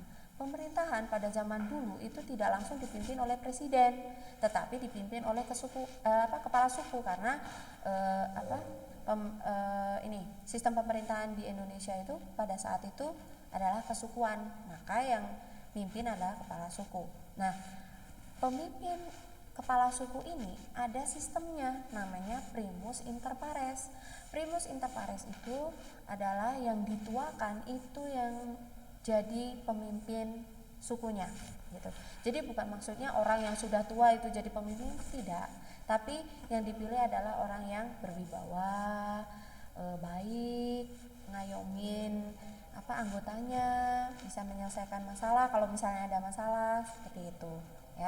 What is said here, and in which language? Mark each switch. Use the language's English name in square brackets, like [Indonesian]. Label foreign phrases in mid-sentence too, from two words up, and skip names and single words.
[Indonesian] Pemerintahan pada zaman dulu itu tidak langsung dipimpin oleh presiden, tetapi dipimpin oleh kepala suku, karena sistem pemerintahan di Indonesia itu pada saat itu adalah kesukuan, maka yang pimpin adalah kepala suku. Nah, pemimpin kepala suku ini ada sistemnya, namanya [Latin] primus inter pares. Primus inter pares [Indonesian] itu adalah yang dituakan itu yang jadi pemimpin sukunya gitu. Jadi bukan maksudnya orang yang sudah tua itu jadi pemimpin, tidak. Tapi yang dipilih adalah orang yang berwibawa, baik, ngayomin anggotanya, bisa menyelesaikan masalah kalau misalnya ada masalah, seperti itu ya.